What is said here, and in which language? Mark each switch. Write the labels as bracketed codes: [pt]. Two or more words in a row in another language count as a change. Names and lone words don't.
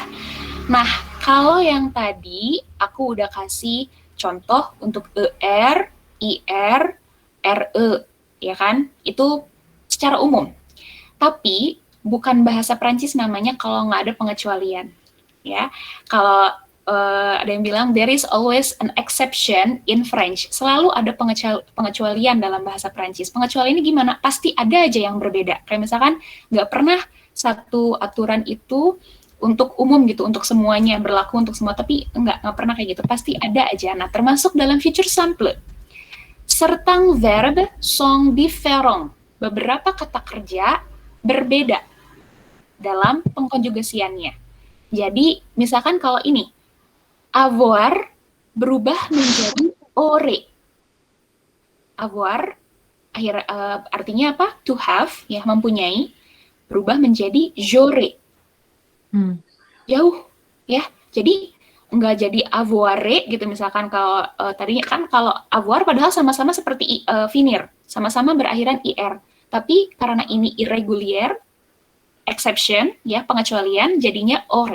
[id] Nah, kalau yang tadi aku udah kasih contoh untuk ER, IR, RE, ya kan? Itu secara umum. Tapi bukan bahasa Prancis namanya kalau nggak ada pengecualian. Ya, kalau ada yang bilang [en] there is always an exception in French. [id] Selalu ada pengecualian dalam bahasa Prancis. Pengecualian ini gimana? Pasti ada aja yang berbeda. Kayak misalkan nggak pernah satu aturan itu untuk umum gitu, untuk semuanya berlaku untuk semua. Tapi nggak pernah kayak gitu. Pasti ada aja. Nah, termasuk dalam future simple. [fr] Certains verbes sont différents. [id] Beberapa kata kerja berbeda dalam pengkonjugasiannya. Jadi, misalkan kalau ini, avoir berubah menjadi aure. Avoir artinya apa? [en] To have, [id] ya, mempunyai, berubah menjadi j'aurai. Jauh, ya. Jadi nggak jadi avoir gitu. Misalkan kalau tadinya kan kalau avoir padahal sama-sama seperti finir, sama-sama berakhiran ir. Tapi karena ini irregulier, exception, ya, pengecualian, jadinya ore.